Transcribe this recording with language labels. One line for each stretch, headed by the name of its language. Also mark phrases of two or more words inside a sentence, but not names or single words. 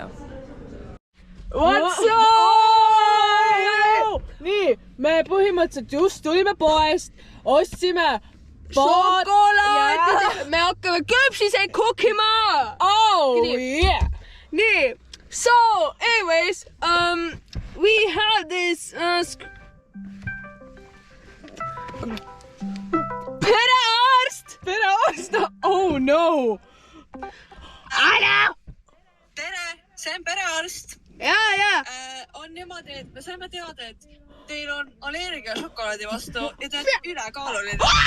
English: What's up?
Estonian: Nii, me põhimõtteliselt just tulime poest, ostsime šokolaadi, me hakkame küpsiseid kukkima!
English: Oh yeah!
Estonian: Nii,
English: so anyways, we have this
Estonian: Perearst!
English: Oh no!
Estonian: Hallo! Tere, see on perearst. Ja. On niimoodi, et me saime teada, et teil on allergia šokolaadi vastu ja te olete ülekaaluline.